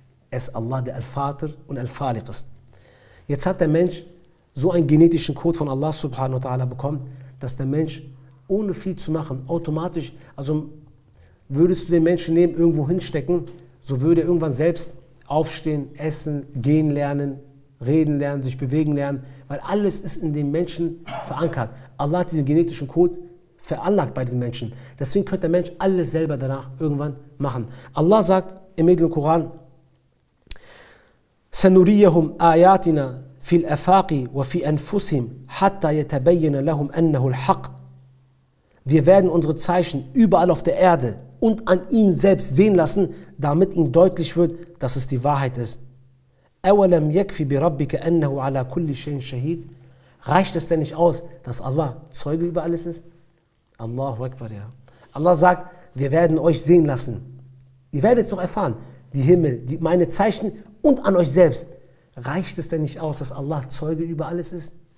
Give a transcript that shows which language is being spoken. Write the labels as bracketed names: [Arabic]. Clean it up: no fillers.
[German] Er ist Allah, der Al-Fatir und Al-Faliq ist. Jetzt hat der Mensch so einen genetischen Code von Allah subhanahu wa ta'ala bekommen, dass der Mensch ohne viel zu machen, automatisch, also würdest du den Menschen nehmen, irgendwo hinstecken, so würde er irgendwann selbst aufstehen, essen, gehen lernen, reden lernen, sich bewegen lernen, weil alles ist in dem Menschen verankert. Allah hat diesen genetischen Code veranlagt bei diesen Menschen. Deswegen könnte der Mensch alles selber danach irgendwann machen. Allah sagt im Heiligen Koran, [Arabic] سنريهم آياتنا في الآفاق وفي أنفسهم حتى يتبين لهم أنه الحق. [German] Wir werden unsere Zeichen überall auf der Erde und an ihnen selbst sehen lassen, damit ihnen deutlich wird, dass es die Wahrheit ist. [Arabic] أولم يكفي بربك أنه على كل شيء شهيد. [German] Reicht es denn nicht aus, dass Allah Zeuge über alles ist? Allahu Akbar, ja. Allah sagt, wir werden euch sehen lassen. Ihr werdet es doch erfahren. Die Himmel, meine Zeichen und an euch selbst. Reicht es denn nicht aus, dass Allah Zeuge über alles ist?